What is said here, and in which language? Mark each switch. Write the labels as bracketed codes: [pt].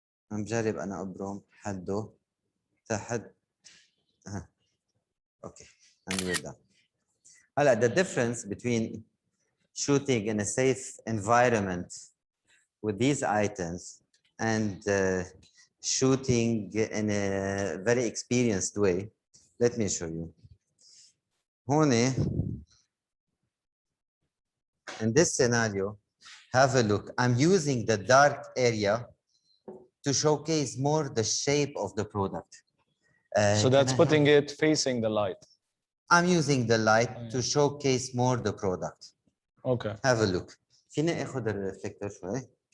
[en] I'm [ar] جارب أنا أبرم حده تحت. [en] Okay, and we're done. The difference between shooting in a safe environment with these items and shooting in a very experienced way, let me show you. In this scenario, have a look. I'm using the dark area to showcase more the shape of the product. So that's putting it facing the light. I'm using the light to showcase more the product. Okay. Have a look. [ar] فينا اخذ الريفلكتور شوي؟